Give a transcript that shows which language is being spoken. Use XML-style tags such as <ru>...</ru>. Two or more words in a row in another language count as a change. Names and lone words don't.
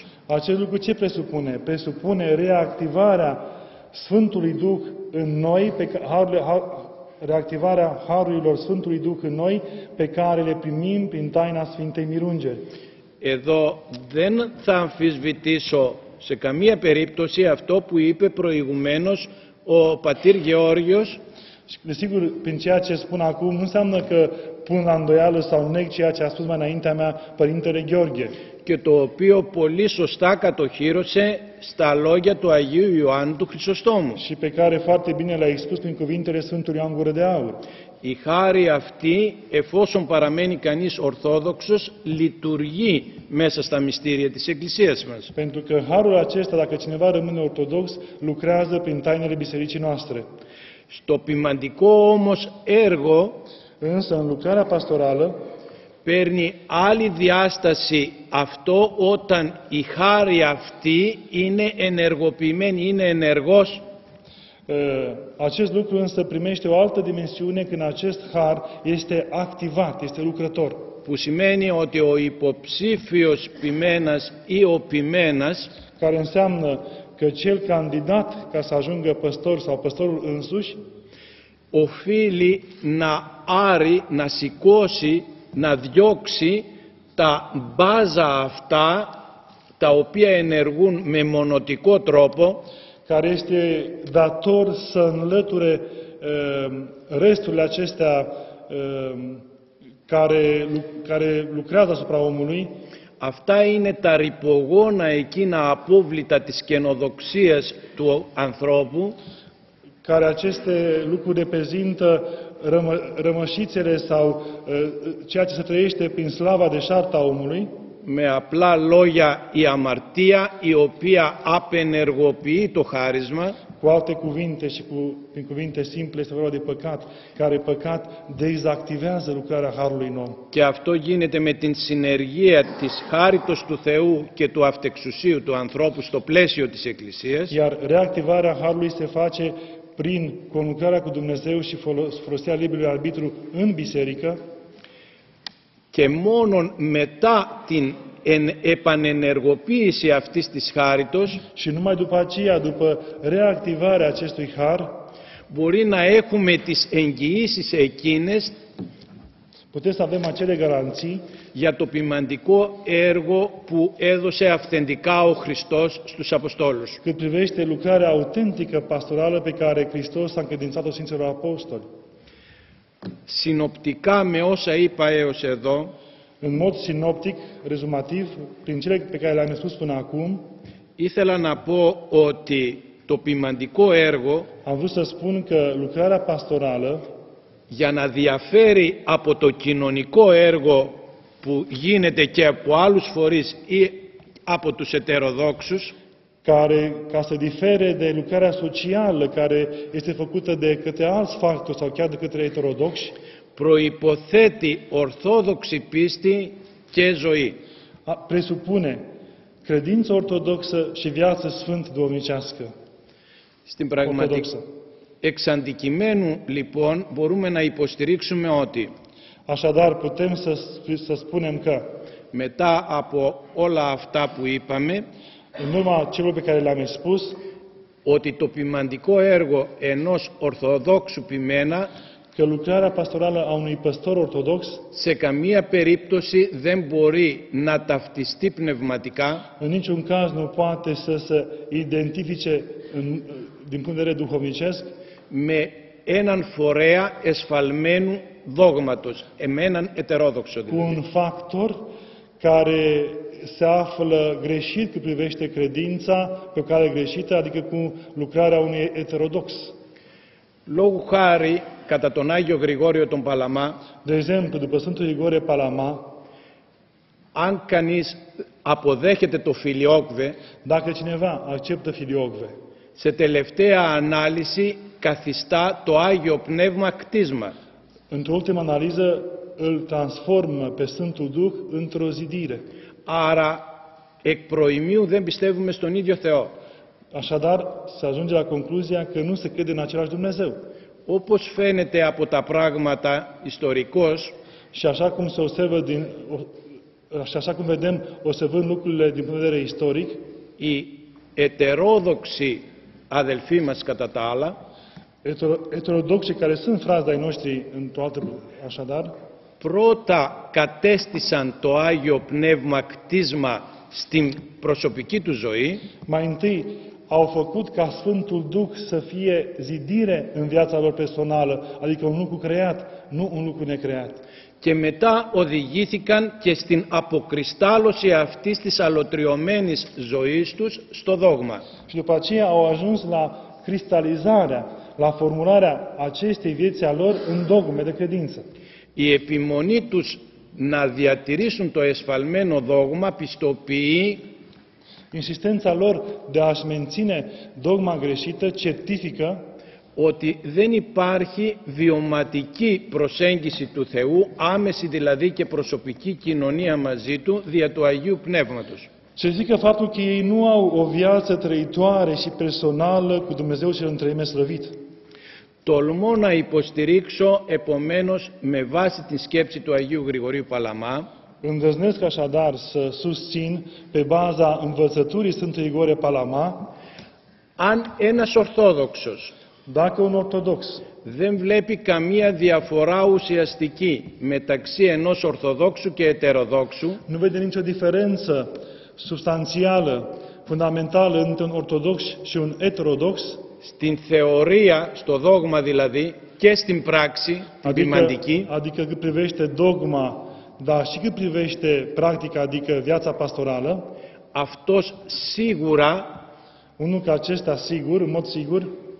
<ro>Acest lucru ce presupune? Presupune reactivarea Sfântului Duh în noi, reactivarea harurilor Sfântului Duh în noi, pe care le primim prin taina Sfintei Mirungeri.</ro> <el>Εδώ δεν θα αμφισβητήσω σε καμία περίπτωση αυτό που είπε προηγουμένως ο πατήρ Γεώργιος.</el> <ro>Desigur, prin ceea ce spun acum, nu înseamnă că pun la îndoială sau neg ceea ce a spus mai înaintea mea Părintele Gheorghe.</ro> <el>Και το οποίο πολύ σωστά κατοχύρωσε στα λόγια του Αγίου Ιωάννου του Χρυσοστόμου.</el> <ro>Și pe care foarte bine le-a expus prin cuvintele Sfântului Ioan Gură de Aur.</ro> <el>Η χάρη αυτή, εφόσον παραμένει κανείς ορθόδοξος, λειτουργεί μέσα στα μυστήρια της Εκκλησίας μας.</el> <ro>Pentru că harul acesta, dacă cineva rămâne ortodox, lucrează prin tainele bisericii noastre.</ro> <el>Στο ποιμαντικό όμως έργο,</el> <ro>Însă, în lucrarea pastorală,</ro> <el>παίρνει άλλη διάσταση αυτό όταν η χάρη αυτή είναι ενεργοποιημένη, είναι ενεργός.</el> <ro>Acest lucru însă primește o altă dimensiune când acest har este activat, este lucrător.</ro> <el>Που σημαίνει ότι ο υποψήφιος ποιμένας ή ο ποιμένας</el> <ro>Care înseamnă că cel candidat ca să ajungă păstor sau păstorul însuși</ro> <el>οφείλει να άρει, να σηκώσει, να διώξει τα μπάζα αυτά τα οποία ενεργούν με μονοτικό τρόπο,</el> <ro>care este dator să înlăture resturile acestea care lucrează asupra omului.</ro> <el>Αυτά είναι τα ρυπογόνα εκείνα απόβλητα της καινοδοξίας του ανθρώπου,</el> <ro>Care aceste lucruri reprezintă rămășițele sau ceea ce se trăiește prin slava deșartă a omului.</ro> <el>με απλά λόγια η αμαρτία η οποία απενεργοποιεί το χάρισμα,</el> <ro>Cu alte cuvinte și prin cuvinte simple este vorba de păcat, care păcat dezactivează lucrarea harului în om.</ro> <el>και αυτό γίνεται με την συνεργία της χάριτος του Θεού και του αυτεξουσίου του ανθρώπου στο πλαίσιο της Εκκλησίας.</el> <ro>Iar reactivarea harului se face prin conlucrarea cu Dumnezeu și folosirea liberului arbitru în biserică.</ro> <el>Και μόνον μετά την επανενεργοποίηση αυτής της χάριτος</el> <ro>Și numai după aceea, după reactivarea acestui har,</ro> <el>μπορεί να έχουμε τις εγγυήσεις εκείνες</el> <ro>putem să avem acele garanții</ro> <el>για το ποιμαντικό έργο που έδωσε αυθεντικά ο Χριστός στους Αποστόλους.</el> <ro>cât privește lucrarea autentică pastorală pe care Hristos a încredințat-o Sfinților Apostoli.</ro> <el>Συνοπτικά με όσα είπα έως εδώ,</el> <ro>În mod sinoptic, rezumativ, prin cele pe care le-am spus până acum,</ro> <el>ήθελα να πω ότι το ποιμαντικό έργο</el> <ro>am vrut să spun că lucrarea pastorală,</ro> <el>για να διαφέρει από το κοινωνικό έργο που γίνεται και από άλλους φορείς ή από τους ετεροδόξους,</el> <ro>care, ca să difere de lucrarea socială care este făcută de către alți factori sau chiar de către heterodoxi,</ro> <el>προϋποθέτει ορθόδοξη πίστη και ζωή.</el> <ro>presupune credință ortodoxă și viață sfânt domnicească.</ro> <el>Στην πραγματικότητα, εξ αντικειμένου λοιπόν μπορούμε να υποστηρίξουμε ότι</el> <ro>Așadar, putem să spunem că,</ro> <el>μετά από όλα αυτά που είπαμε,</el> <ro>în urma celor pe care le-am expus,</ro> <el>ότι το ποιμαντικό έργο ενός Ορθοδόξου ποιμένα</el> <ro>că lucrarea pastorală a unui păstor ortodox</ro> <el>σε καμία περίπτωση δεν μπορεί να ταυτιστεί πνευματικά</el> <ro>în niciun caz nu poate să se identifice din punct de vedere duhovnicesc</ro> <el>με έναν φορέα εσφαλμένου δόγματος, με έναν ετερόδοξο</el> <ro>cu un</ro> <el>δηλαδή.</el> <ro>factor care se află greșit cât privește credința, pe o cale greșită, adică cu lucrarea unui heterodox.</ro> <el>Λόγου χάρη, κατά τον Άγιο Γρηγόριο τον Παλαμά,</el> <ro>De exemplu, după Sfântul Grigore Palama,</ro> <el>αν κανείς αποδέχεται το φιλιόκβε,</el> <ro>dacă cineva acceptă filiocve,</ro> <el>σε τελευταία ανάλυση καθιστά το Άγιο Πνεύμα κτίσμα.</el> <ro>într-o ultimă analiză îl transformă pe Sfântul Duh într-o zidire.</ro> <el>Άρα, εκ προημίου δεν πιστεύουμε στον ίδιο Θεό.</el> <ro>Așadar, se ajunge la concluzia că nu se crede în același Dumnezeu.</ro> <el>Όπως φαίνεται από τα πράγματα ιστορικώς,</el> <ro>Și așa cum se observă și așa cum vedem, observând lucrurile din punct de vedere istoric,</ro> <el>οι ετερόδοξοι αδελφοί μας κατά τα άλλα,</el> <ro>heterodoxii care sunt frați de-ai noștri într-o altă, așadar,</ro> <el>πρώτα κατέστησαν το Άγιο Πνεύμα κτίσμα στην προσωπική του ζωή,</el> <ro>mai întâi au făcut ca Sfântul Duh să fie zidire în viața lor personală, adică un lucru creat, nu un lucru necreat.</ro> <el>και μετά οδηγήθηκαν και στην αποκριστάλλωση αυτής της αλωτριωμένης ζωής τους στο δόγμα.</el> <ro>Și după aceea au ajuns la cristalizarea, la formularea acestei vieți a lor în dogme de credință.</ro> <el>Η επιμονή τους να διατηρήσουν το εσφαλμένο δόγμα πιστοποιεί</el> <ro>Insistența lor de a-și menține dogma greșită certifică</ro> <el>ότι δεν υπάρχει βιωματική προσέγγιση του Θεού, άμεση δηλαδή και προσωπική κοινωνία μαζί Του, δια του Αγίου Πνεύματος.</el> <ro>certifică faptul că ei nu au o viață trăitoare și personală cu Dumnezeu cel în treime slăvit.</ro> <el>Τολμώ να υποστηρίξω επομένως με βάση την σκέψη του Αγίου Γρηγορίου Παλαμά</el> <ro>Îndrăznesc așadar să susțin, pe baza învățăturii Sfântului Grigore Palama,</ro> <el>αν ένας Ορθόδοξος</el> <ro>dacă un ortodox</ro> <el>δεν βλέπει καμία διαφορά ουσιαστική μεταξύ ενός Ορθοδόξου και Ετεροδόξου,</el> <ro>nu vede nicio diferență substanțială, fundamentală între un ortodox și un heterodox,</ro> <el>στην θεωρία, στο δόγμα δηλαδή, και στην πράξη, την ποιμαντική,</el> <ro>adică cât privește dogma, dar și cât privește practica, adică viața pastorală,</ro> <el>αυτός σίγουρα</el> <ro>unul ca acesta sigur, în mod sigur,</ro>